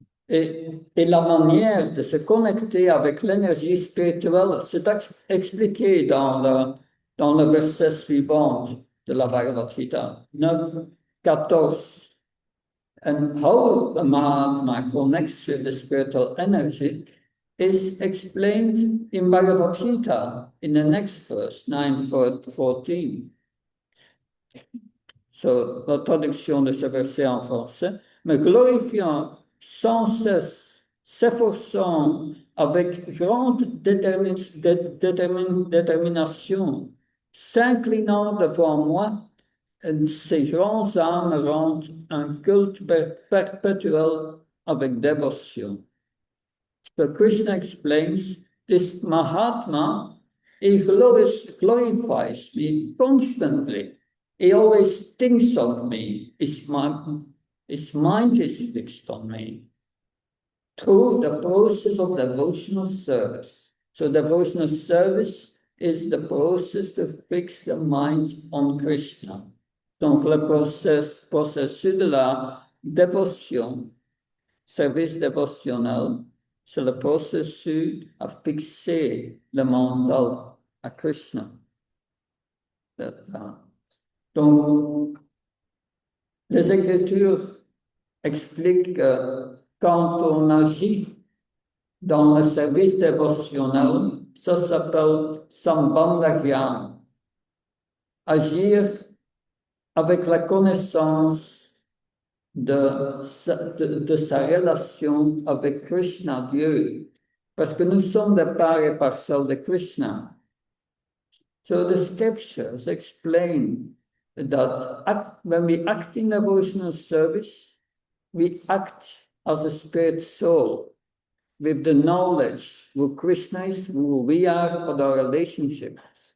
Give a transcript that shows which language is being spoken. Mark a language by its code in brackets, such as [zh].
[fr] Et la manière de se connecter avec l'énergie spirituelle, c'est expliqué dans le verset suivant de la Bhagavad Gita, 9:14. [en] And how the Mahatma connects with the spiritual energy is explained in Bhagavad Gita in the next verse, 9:14. [fr] So, la traduction de ce verset en français, me glorifiant sans cesse, s'efforçant avec grande détermination, s'inclinant devant moi, ces grands âmes rendent un culte perpétuel avec dévotion. [en] So Krishna explains, this Mahatma, he glorifies me constantly. He always thinks of me. His mind is fixed on me through the process of devotional service. So devotional service is the process to fix the mind on Krishna. [fr] Donc le processus de la dévotion, service dévotionnel, c'est le processus à fixer le mental à Krishna. Donc, les Écritures explique que quand on agit dans le service dévotionnel, ça s'appelle sambandhagyan. Agir avec la connaissance de sa relation avec Krishna, Dieu, parce que nous sommes de part et parcelle de Krishna. [en] So the scriptures explain that when we act in devotional service, we act as a spirit soul with the knowledge who Krishna is, who we are, of our relationships.